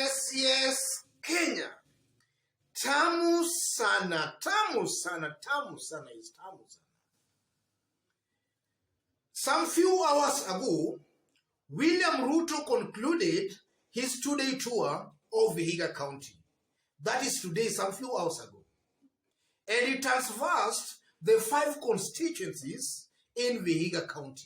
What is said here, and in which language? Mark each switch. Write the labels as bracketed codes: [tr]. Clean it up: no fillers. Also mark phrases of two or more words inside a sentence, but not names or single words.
[en] Yes, Kenya. [sw] Tamu sana, tamu sana, tamu sana is tamu sana. [en] Some few hours ago, William Ruto concluded his two-day tour of Vihiga County. That is today, some few hours ago. And it traversed the 5 constituencies in Vihiga County.